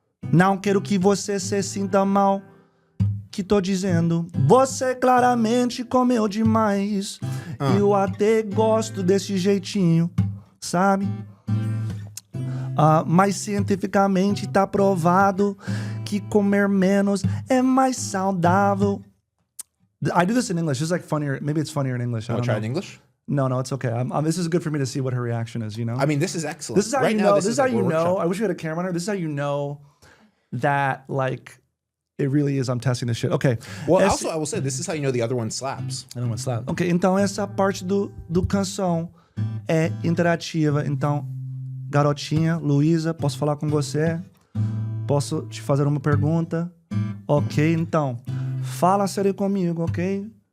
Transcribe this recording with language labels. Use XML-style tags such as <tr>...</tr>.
<pt>Não quero que você se sinta mal. Que tô dizendo, você claramente comeu demais. Eu até gosto desse jeitinho, sabe? Mas cientificamente tá provado que comer menos é mais saudável.</pt> <en>I do this in English. It's like funnier. Maybe it's funnier in English. Want to try it in English? No, it's okay. This is good for me to see what her reaction is. I mean, this is excellent. This is how you know. This is how you know. I wish we had a camera on her. This is how you know that like. It really is. I'm testing this shit. Okay. Well, also, I will say, this is how you know the other one slaps. The other one slaps.</en> <pt>Ok, então essa parte do canção é interativa. Então, garotinha, Luísa, posso falar com você? Posso te fazer uma pergunta? Ok, então, fala sério comigo, ok?</pt>